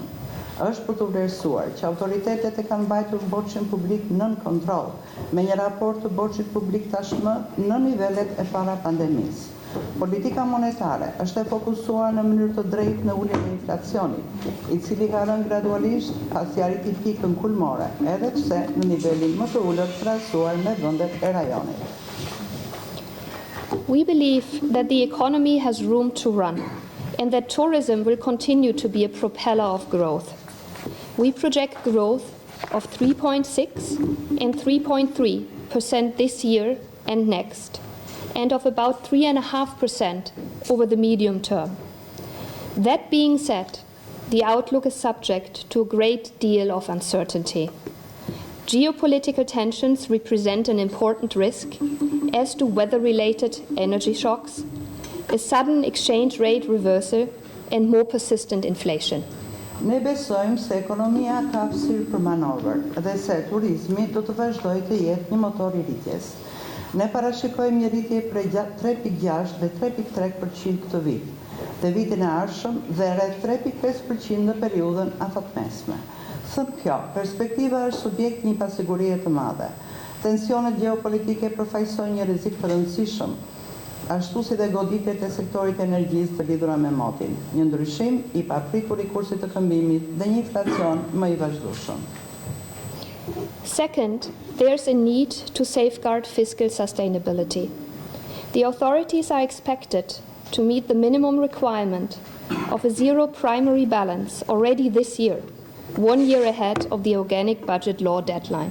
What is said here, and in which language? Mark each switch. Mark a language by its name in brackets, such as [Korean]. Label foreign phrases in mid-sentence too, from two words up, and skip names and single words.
[Albanian] Është për të vlerësuar që autoritetet e kanë mbajtur borxhin publik nën kontroll, me një raport të borxhit publik tashmë në nivelet e para pandemisë. Politika monetare është e fokusuar në mënyrë të drejtë në uljen e inflacionit, i cili ka rënë gradualisht pasi arriti pikën kulmore, edhe pse në nivelin më të ulët krahasuar me vendet e rajonit. [English] We believe that the economy has room to run and that tourism will continue to be a propeller of growth. We project growth of 3.6 and 3.3% this year and next, and of about 3.5% over the medium term. That being said, the outlook is subject to a great deal of uncertainty. Geopolitical tensions represent an important risk as to weather-related energy shocks, a sudden exchange rate reversal, and more persistent inflation. [Albanian] Ne besojmë se ekonomia ka hapësirë për manovër dhe se turizmi do të vazhdojë të jetë një motor i rritjes. Ne parashikojmë një rritje prej 3.6 dhe 3.3% këtë vit, dhe vitin e ardhshëm dhe rreth 3.5% në periudhën afatmesme. Thënë kjo, perspektiva është subjekt një pasigurie të madhe. Tensionet gjeopolitike përfaqësojnë një rrezik të rëndësishëm, ashtu si dhe goditjet e sektorit energjisë të lidhura me motin, një ndryshim i papritur i kursit të këmbimit dhe një inflacion më i vazhdueshëm. [English] Second, there's a need to safeguard fiscal sustainability. The authorities are expected to meet the minimum requirement of a zero primary balance already this year, 1 year ahead of the organic budget law deadline.